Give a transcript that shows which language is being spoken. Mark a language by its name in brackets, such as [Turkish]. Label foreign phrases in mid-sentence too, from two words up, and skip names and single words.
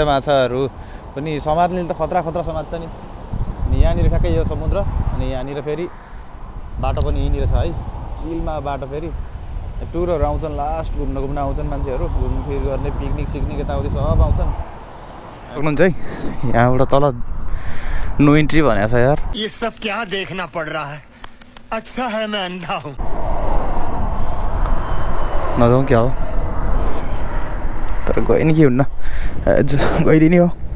[Nepali] माछाहरू पनि समात्ने त खतरा समात्छ नि। अनि यहाँनिर ठ्याक्कै यो समुद्र, अनि यहाँनिर फेरि बाटो पनि यहीँनिर छ है, चिलमा बाटो। फेरि टुरहरू आउँछन्, लास्ट घुम्न आउँछन् मान्छेहरू, घुमफिर गर्ने पिकनिक सिकनिक यताउति सब आउँछन्। सक्नुहुन्छ है, यहाँबाट तल [English] no entry [Nepali] भनेको छ यार। [Hindi] ये सब क्या देखना पड़ रहा है? अच्छा है मैं अंधा हूँ। [Nepali] नजाउँ क्या हो, तर गयो नि के हुन्न, गइदिने हो।